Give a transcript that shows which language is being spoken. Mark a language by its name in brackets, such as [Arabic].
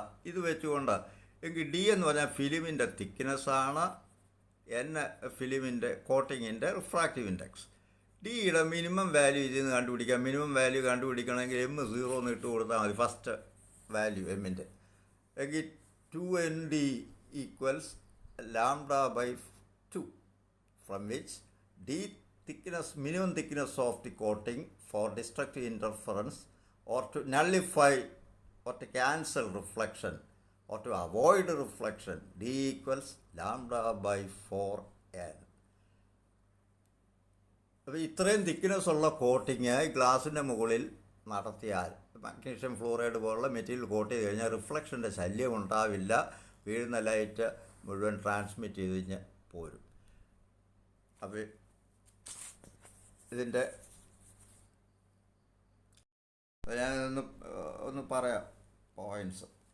[Malayalam] ഇത് വെച്ചുകൊണ്ട് എങ്കിൽ D എന്ന് പറഞ്ഞാൽ ഫിലിമിൻ്റെ തിക്നെസ്സാണ്, N ഫിലിമിൻ്റെ കോട്ടിങ്ങിൻ്റെ റിഫ്രാക്റ്റീവ് ഇൻഡെക്സ്. ഡിയുടെ മിനിമം വാല്യൂ ഇതിൽ നിന്ന് കണ്ടുപിടിക്കാം. മിനിമം വാല്യൂ കണ്ടുപിടിക്കണമെങ്കിൽ M 0 എന്ന് ഇട്ട് കൊടുത്താൽ മതി, ഫസ്റ്റ് വാല്യൂ എമ്മിൻ്റെ. എങ്കിൽ [English] 2nd equals lambda by 2, from which d thickness, minimum thickness of the coating for destructive interference or to nullify or to cancel reflection or to avoid reflection, d equals lambda by 4n. [Malayalam] അപ്പോൾ ഇത്രയും thickness ഉള്ള coating ഗ്ലാസിൻ്റെ മുകളിൽ നടത്തിയാൽ magnesium fluoride പോലുള്ള material coat ചെയ്ത് കഴിഞ്ഞാൽ റിഫ്ലക്ഷൻ്റെ ശല്യം ഉണ്ടാവില്ല, വീഴുന്ന ലൈറ്റ് മുഴുവൻ ട്രാൻസ്മിറ്റ് ചെയ്ത് കഴിഞ്ഞ് പോരും. അപ്പോൾ ഇതിൻ്റെ ഞാനൊന്ന് പറയാം പോയിൻറ്റ്സ്.